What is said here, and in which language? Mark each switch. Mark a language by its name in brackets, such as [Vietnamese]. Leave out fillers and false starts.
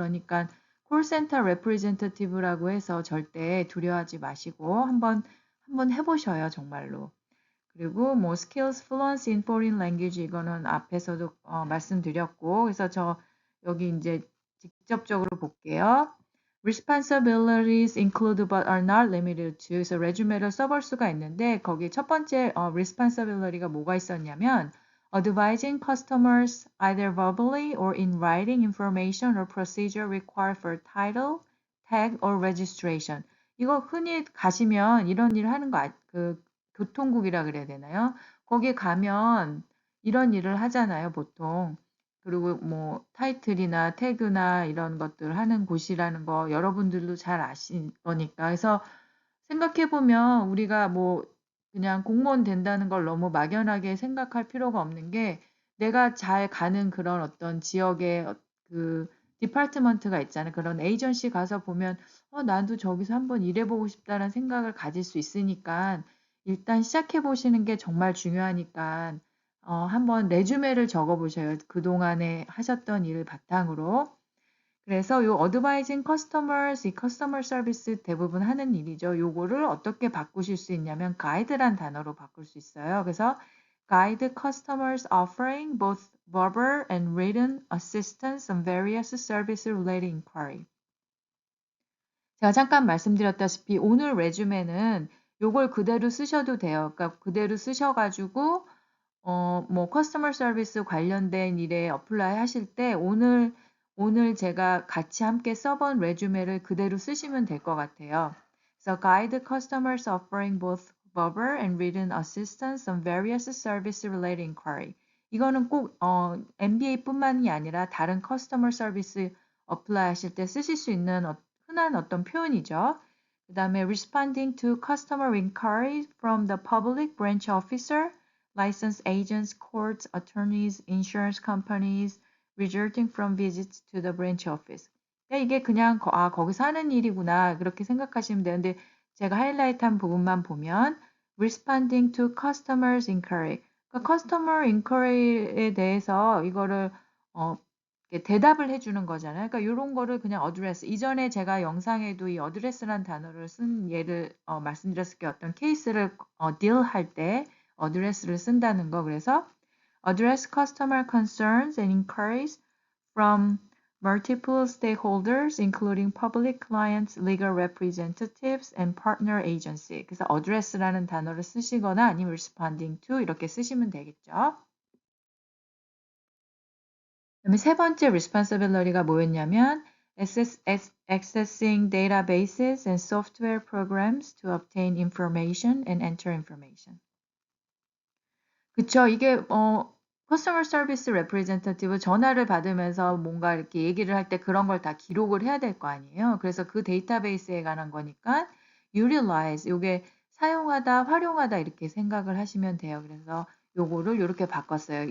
[Korean] 그러니까 콜센터 레프리젠터티브라고 해서 절대 두려워하지 마시고 한번 해보셔요 정말로. 그리고 뭐 [English] skills fluency in foreign language [Korean] 이거는 앞에서도 말씀드렸고 그래서 저 여기 이제 직접적으로 볼게요. [English] Responsibilities include but are not limited to. [Korean] 그래서 resume를 써볼 수가 있는데 거기 첫 번째 responsibility가 뭐가 있었냐면 [English] advising customers either verbally or in writing information or procedure required for title, tag or registration. [Korean] 이거 흔히 가시면 이런 일 하는 거 그 교통국이라 그래야 되나요? 거기 가면 이런 일을 하잖아요, 보통. 그리고 뭐 타이틀이나 태그나 이런 것들 하는 곳이라는 거 여러분들도 잘 아실 거니까. 그래서 생각해 보면 우리가 뭐 그냥 공무원 된다는 걸 너무 막연하게 생각할 필요가 없는 게 내가 잘 가는 그런 어떤 지역의 그 디파트먼트가 있잖아요. 그런 에이전시 가서 보면 나도 저기서 한번 일해보고 싶다는 생각을 가질 수 있으니까 일단 시작해 보시는 게 정말 중요하니까 한번 레주메를 적어 보셔요. 그동안에 하셨던 일을 바탕으로. 그래서 요 어드바이징 커스터머스, 이 커스터머 서비스 대부분 하는 일이죠. 요거를 어떻게 바꾸실 수 있냐면 가이드란 단어로 바꿀 수 있어요. 그래서 [English] guide customers offering both verbal and written assistance on various service related inquiry. [Korean] 제가 잠깐 말씀드렸다시피 오늘 레주메는 요걸 그대로 쓰셔도 돼요. 그러니까 그대로 쓰셔가지고 뭐 커스터머 서비스 관련된 일에 어플라이 하실 때 오늘 제가 같이 함께 써본 레주메를 그대로 쓰시면 될 것 같아요. 그래서 [English] guide customers offering both verbal and written assistance on various service related inquiry. [Korean] 이거는 꼭 MBA뿐만이 아니라 다른 커스터머 서비스 어플라이 하실 때 쓰실 수 있는 흔한 어떤 표현이죠. 그 다음에 [English] responding to customer inquiries from the public branch officer, licensed agents, courts, attorneys, insurance companies, resulting from visits to the branch office. [Korean] 그러니까 이게 그냥 거기서 하는 일이구나 그렇게 생각하시면 되는데 제가 하이라이트한 부분만 보면 [English] responding to customers inquiry. [Korean] 그러니까 customer inquiry에 대해서 이거를 대답을 해주는 거잖아요. 그러니까 이런 거를 그냥 address. 이전에 제가 영상에도 이 address라는 단어를 쓴 예를 말씀드렸을 게 어떤 케이스를 deal할 때 address를 쓴다는 거. 그래서 [English] address customer concerns and inquiries from multiple stakeholders, including public clients, legal representatives, and partner agency. [Korean] 그래서 address라는 단어를 쓰시거나 아니면 responding to 이렇게 쓰시면 되겠죠. 그다음에 세 번째 responsibility가 뭐였냐면 [English] accessing databases and software programs to obtain information and enter information. [Korean] 그쵸. 이게 customer service representative 전화를 받으면서 뭔가 이렇게 얘기를 할 때 그런 걸 다 기록을 해야 될 거 아니에요. 그래서 그 데이터베이스에 관한 거니까 utilize 요게 사용하다, 활용하다 이렇게 생각을 하시면 돼요. 그래서 요거를 이렇게 바꿨어요.